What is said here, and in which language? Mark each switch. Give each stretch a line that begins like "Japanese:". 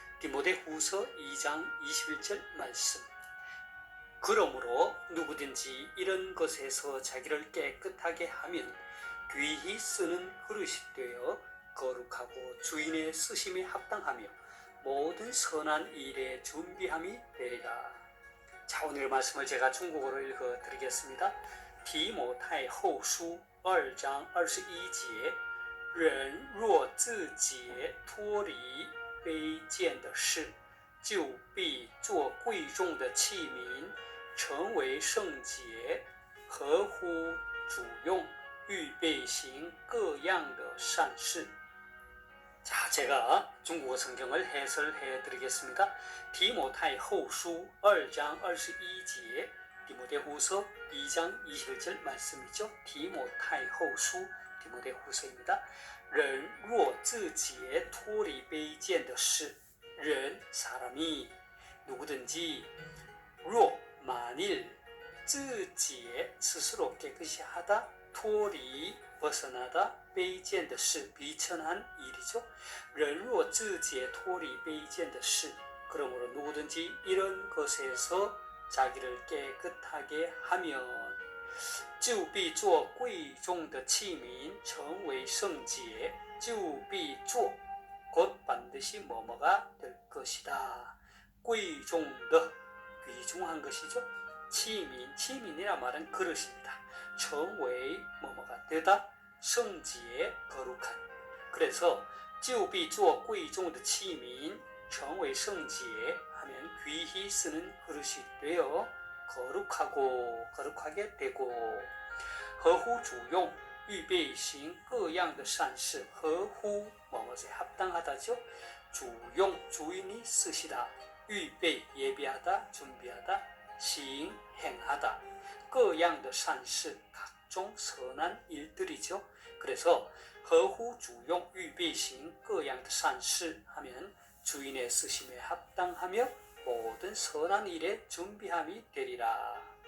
Korean: 디모데후서 2장 21절 말씀. 그러므로 누구든지 이런 것에서 자기를 깨끗하게 하면 귀히 쓰는 그릇이 되어 거룩하고 주인의 쓰심에 합당하며 모든 선한 일에 준비함이 되리라. 자, 오늘 말씀을 제가 중국어로 읽어드리겠습니다.
Chinese: 提摩太后书2章21节人若自洁脱离卑贱的事，就必做贵重的器皿，成为圣洁，合乎主用，预备行各样的善事。
Korean: 자, 제가 중국어 성경을 해설해 드리겠습니다. 디모타이后书 2장 21节 디모데후서 2장 21절 말씀이죠. 디모타이后书 디모데후서입니다.
Chinese: 人若自洁脱离卑贱的事
Korean: 人 사람이 누구든지 若 만일 自洁 스스로 깨끗이 하다 脱离 벗어나다 卑贱的事 비천한 일이죠.
Chinese: 人若自洁脱离卑贱的事
Korean: 그러므로 누구든지 이런 것에서 자기를 깨끗하게 하면
Chinese: 就必做贵重的器皿成为圣洁就必做
Korean: 곧 반드시 뭐뭐가 될 것이다. 贵重的 귀중한 것이죠. 치민이란 말은 그릇입니다. 成为 뭐뭐가 되다 圣洁 거룩한. 그래서
Chinese: 就必做贵重的器皿成为圣洁
Korean: 하면 귀히 쓰는 그릇이 되어 거룩하게 되고
Chinese: 合乎主用预备行各样的善事
Korean: 合乎 뭐뭐에 합당하다죠. 주용 주인이 쓰시다 预备 예비하다 준비하다 行 행하다 各样的善事 각종 선한 일들이죠. 그래서
Chinese: 合乎主用预备行各样的善事
Korean: 하면 주인의 쓰심에 합당하며 모든 선한 일에 준비함이 되리라.